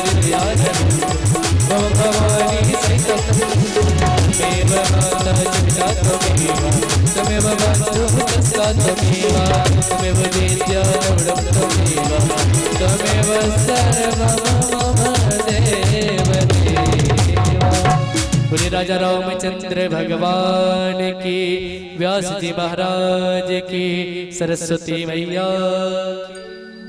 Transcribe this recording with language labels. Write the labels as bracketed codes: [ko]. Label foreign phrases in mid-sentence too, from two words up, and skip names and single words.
[sa] मम भवानी सहितं त्वमेव माता च त्वमेव त्वमेव बन्धुः तस्ता त्वमेव त्वमेव विद्या द्रविडं त्वमेव त्वमेव सर्वं मम देव देवा। [hi] बोले राजा रामचंद्र भगवान की, व्यास जी महाराज की, सरस्वती मैया की।